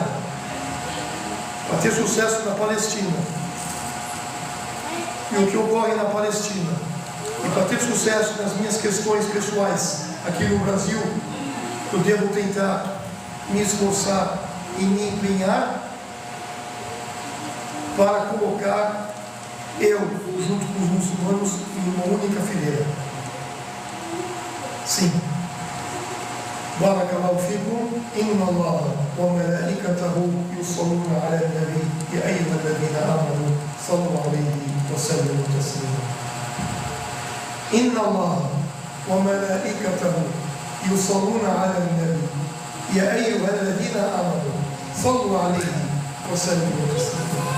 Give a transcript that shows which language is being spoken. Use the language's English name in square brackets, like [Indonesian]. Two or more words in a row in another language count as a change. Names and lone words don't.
[Portuguese] Para ter sucesso na Palestina, e o que ocorre na Palestina, e para ter sucesso nas minhas questões pessoais aqui no Brasil, eu devo tentar me esforçar e me empenhar para colocar eu, junto com os muçulmanos, em uma única fileira. Sim. [Arabic] بارك الله فيكم، إن الله وملائكته يصلون على النبي يا أيها الذين آمنوا صلوا عليه وسلموا تسليما. إن الله وملائكته يصلون على النبي يا أيها الذين آمنوا صلوا عليه وسلموا تسليما.